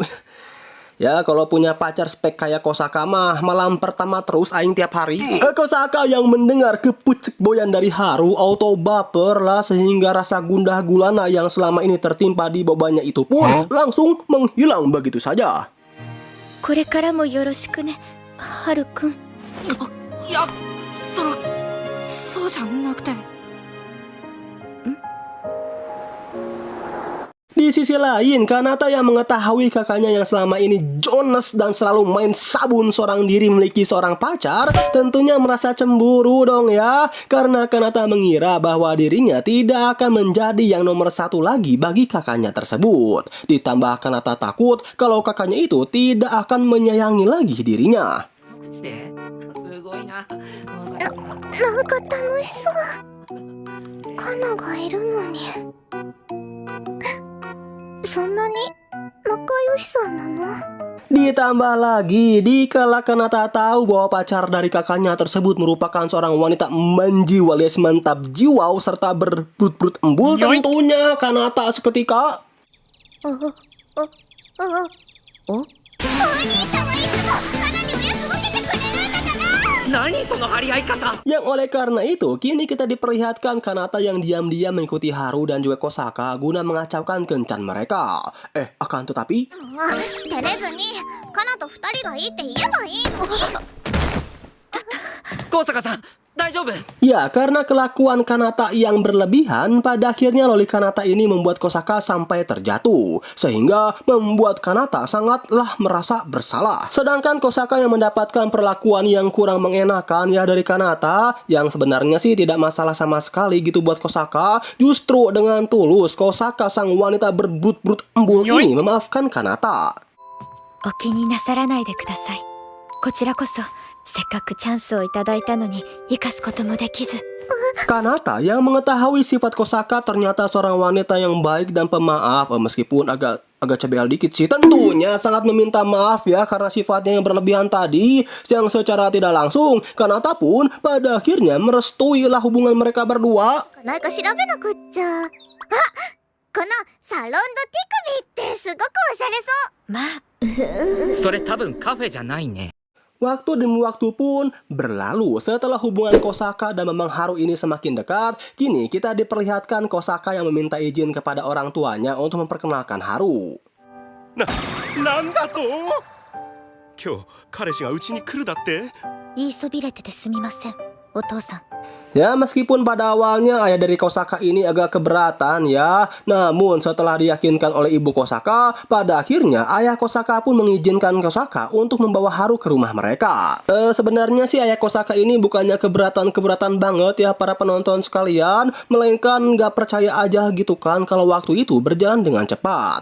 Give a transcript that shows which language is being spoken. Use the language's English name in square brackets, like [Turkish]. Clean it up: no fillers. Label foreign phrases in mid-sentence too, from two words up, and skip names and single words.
[Indonesian] Ya kalau punya pacar spek kayak Kosaka mah malam pertama terus aing tiap hari. Kosaka yang mendengar kepucuk boyan dari Haru auto baper lah sehingga rasa gundah gulana yang selama ini tertimpa di bebannya itu pun langsung menghilang begitu saja. [Japanese] これからもよろしくね、ハルくん。いや、そうじゃなくて。 [Indonesian] Di sisi lain, Kanata yang mengetahui kakaknya yang selama ini Jonas dan selalu main sabun seorang diri memiliki seorang pacar, tentunya merasa cemburu dong ya. Karena Kanata mengira bahwa dirinya tidak akan menjadi yang nomor satu lagi bagi kakaknya tersebut. Ditambah Kanata takut kalau kakaknya itu tidak akan menyayangi lagi dirinya. [Japanese] すごいな。なんか楽しそう。カナがいるのに。そんなに仲良しさんなの？ [Indonesian] Ditambah lagi, dikala Kanata tahu bahwa pacar dari kakaknya tersebut merupakan seorang wanita menjiwa alias mantap jiwa serta berbrut-brut embul, tentunya Kanata seketika [Japanese] お兄ちゃんはいつもカナにおやつ分けてくれるんだから。何その張り合い方。 [Indonesian] yang oleh karena itu kini kita diperlihatkan Kanata yang diam-diam mengikuti Haru dan juga Kosaka guna mengacaukan kencan mereka. Akan tetapi [Japanese] 照れずにカナと二人がいいって言えばいいのに。高坂さん、大丈夫？ [Indonesian] ya karena kelakuan Kanata yang berlebihan, pada akhirnya loli Kanata ini membuat Kosaka sampai terjatuh sehingga membuat Kanata sangatlah merasa bersalah. Sedangkan Kosaka yang mendapatkan perlakuan yang kurang mengenakan ya dari Kanata, yang sebenarnya sih tidak masalah sama sekali gitu buat Kosaka. Justru dengan tulus Kosaka sang wanita berbrut-brut embul ini memaafkan Kanata. [Japanese] お気になさらないでください。こちらこそせっかくチャンスをいただいたのに生かすこともできず。 [Indonesian] Kanata yang mengetahui sifat Kosaka ternyata seorang wanita yang baik dan pemaaf, meskipun agak cebel dikit sih, tentunya sangat meminta maaf ya karena sifatnya yang berlebihan tadi, yang secara tidak langsung Kanata pun pada akhirnya merestuilah hubungan mereka berdua. [Japanese] なんか調べなくっちゃ。あ、このサロンド手首ってすごくおしゃれそう。まあ、それ多分カフェじゃないね。 [Indonesian] Waktu demi waktu pun berlalu setelah hubungan Kosaka dan Mamang Haru ini semakin dekat. Kini kita diperlihatkan Kosaka yang meminta izin kepada orang tuanya untuk memperkenalkan Haru. [Japanese] なんだと。今日彼氏がうちに来るだって。言いそびれててすみません、お父さん。 [Indonesian] Ya, meskipun pada awalnya ayah dari Kosaka ini agak keberatan ya, namun setelah diyakinkan oleh ibu Kosaka, pada akhirnya ayah Kosaka pun mengizinkan Kosaka untuk membawa Haru ke rumah mereka. Sebenarnya sih ayah Kosaka ini bukannya keberatan banget ya para penonton sekalian, melainkan nggak percaya aja gitu kan kalau waktu itu berjalan dengan cepat.